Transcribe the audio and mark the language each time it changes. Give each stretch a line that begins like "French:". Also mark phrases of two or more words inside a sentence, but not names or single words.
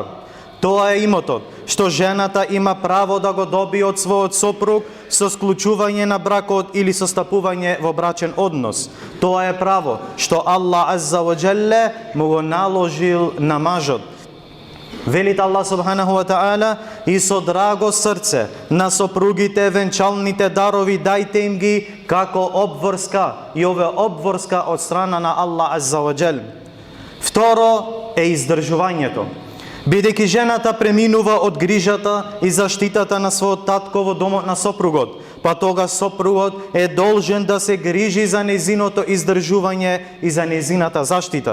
Macedonian: Тоа е имотот што жената има право да го добие од својот сопруг со склучување на бракот или со стапување во брачен однос. Тоа е право што Аллах
Arabic: عز وجل
Macedonian: му го наложил на мажот. Велит Аллах
Arabic: سبحانه وتعالى:
Macedonian: и со драго срце на сопругите венчалните дарови дајте им ги како обврска, и ова обврска од страна на Аллах
Arabic: عز وجل.
Macedonian: Второ е издржувањето. Бидејќи жената преминува од грижата и заштитата на својот татко во домот на сопругот, па тога сопругот е должен да се грижи за нејзиното издржување и за нејзината заштита.